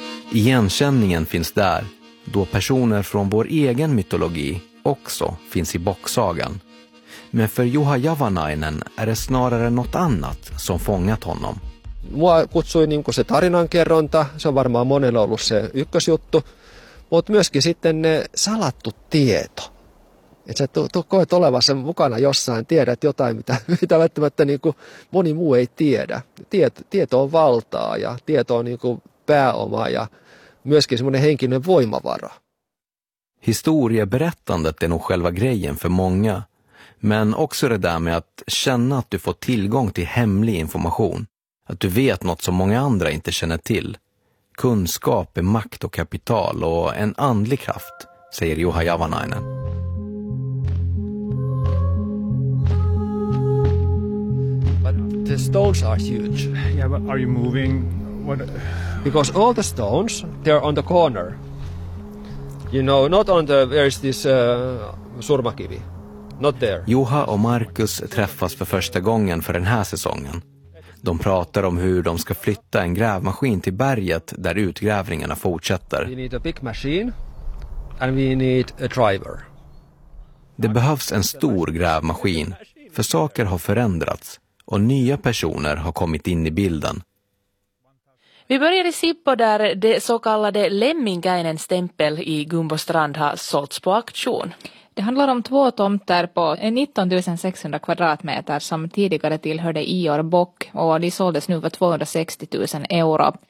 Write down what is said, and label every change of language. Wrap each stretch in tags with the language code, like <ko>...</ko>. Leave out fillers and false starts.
<sv>Igenkänningen finns där, då personer från vår egen mytologi också finns i bocksagan. Men för Juha Javanainen är det snarare något annat som fångat honom.</sv> <fi>Mua kutsui niin kuin se tarinankerronta, se on varmaan monella ollut se ykkösjuttu, mutta myöskin sitten ne salattu tieto. Että sä koet olevassa mukana jossain, tiedät jotain, mitä välttämättä niin kuin moni muu ei tiedä. Tieto on valtaa ja tieto on niin kuin pääoma ja myöskin semmoinen henkinen voimavara.</fi> <sv>Historieberättandet är nog själva grejen för många. Men också det där med att känna att du får tillgång till hemlig information. Att du vet något som många andra inte känner till. Kunskap är makt och kapital och en andlig kraft, säger Juha Javanainen.</sv> <en>But the stones are huge. Yeah, but are you moving? What? Because all the stones, they're on the corner. You know, not on the, where is this surmakivi. Not there.</en> <sv>Juha och Marcus träffas för första gången för den här säsongen. De pratar om hur de ska flytta en grävmaskin till berget där utgrävningarna fortsätter.</sv> <en>We need a big machine and we need a driver.</en> <sv>Det behövs en stor grävmaskin, för saker har förändrats och nya personer har kommit in i bilden. Vi börjar i Sippo där det så kallade Lemminkäinen stämpel i Gumbostrand har sålts på auktion. Det handlar om två tomter på 19 600 kvadratmeter som tidigare tillhörde Ior Bock och de såldes nu för 260 000 euro.</sv>